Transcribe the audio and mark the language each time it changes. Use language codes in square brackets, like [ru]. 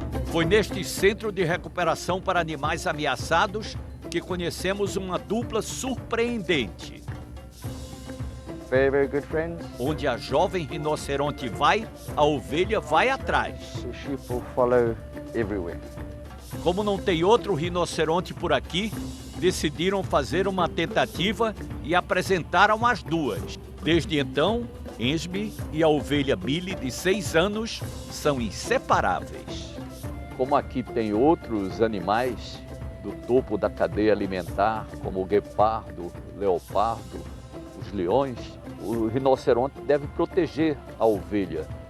[pt] Foi neste centro de recuperação para animais ameaçados que conhecemos uma dupla surpreendente. [en] Very good friends. [pt] Onde a jovem rinoceronte vai, a ovelha vai atrás. [en] The sheep will follow everywhere. [pt] Como não tem outro rinoceronte por aqui, decidiram fazer uma tentativa e apresentaram as duas. Desde então, Esme e a ovelha Billy, de 6 anos, são inseparáveis. Como aqui tem outros animais do topo da cadeia alimentar, como o guepardo, o leopardo, os leões, o rinoceronte deve proteger a ovelha.